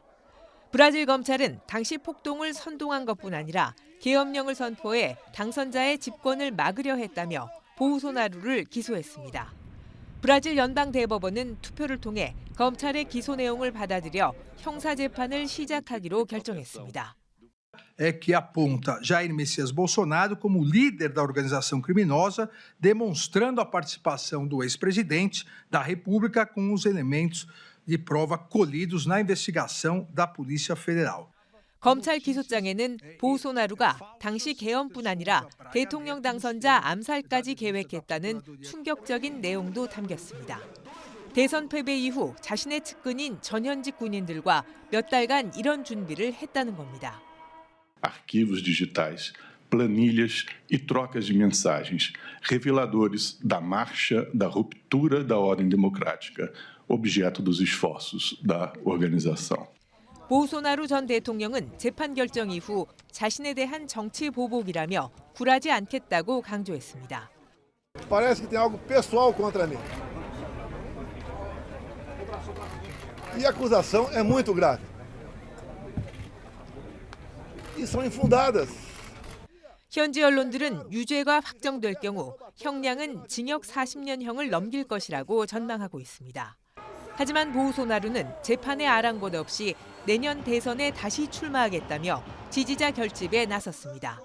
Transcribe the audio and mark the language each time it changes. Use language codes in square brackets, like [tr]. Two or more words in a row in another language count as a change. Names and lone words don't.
[ko] 브라질 검찰은 당시 폭동을 선동한 것뿐 아니라 계엄령을 선포해 당선자의 집권을 막으려 했다며 보우소나루를 기소했습니다. 브라질 연방 대법원은 투표를 통해 검찰의 기소 내용을 받아들여 형사 재판을 시작하기로 결정했습니다. [pt] É que aponta Jair Messias Bolsonaro como líder da organização criminosa, demonstrando a participação do ex-presidente da República com os elementos de prova colhidos na investigação da Polícia Federal. [ko] 검찰 기소장에는 보우소나루가 당시 계엄뿐 아니라 대통령 당선자 암살까지 계획했다는 충격적인 내용도 담겼습니다. 대선 패배 이후 자신의 측근인 전현직 군인들과 몇 달간 이런 준비를 했다는 겁니다. [pt] Arquivos digitais, planilhas e trocas de mensagens, reveladores da marcha da ruptura da ordem democrática, objeto dos esforços da organização. [ko] 보우소나루 전 대통령은 재판 결정 이후 자신에 대한 정치 보복이라며 굴하지 않겠다고 강조했습니다. [pt] Parece que tem algo pessoal contra mim. E a acusação é muito grave. E são infundadas. [ko] 현지 언론들은 유죄가 확정될 경우 형량은 징역 40년형을 넘길 것이라고 전망하고 있습니다. 하지만 보우소나루는 재판에 아랑곳 없이 내년 대선에 다시 출마하겠다며 지지자 결집에 나섰습니다.